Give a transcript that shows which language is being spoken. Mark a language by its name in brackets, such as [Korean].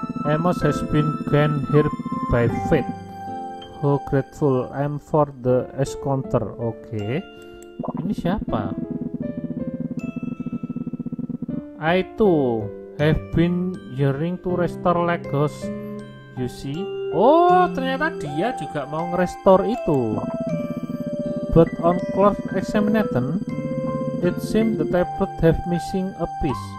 [English] Amos has been gone here by fate. How grateful I'm for the encounter. [Indonesian] Oke. Ini siapa? [English] I too have been yearning to restore Lagos. You see? [Indonesian] Oh, ternyata dia juga mau ngerestore itu. [English] But on close examination, it seems the tablet have missing a piece.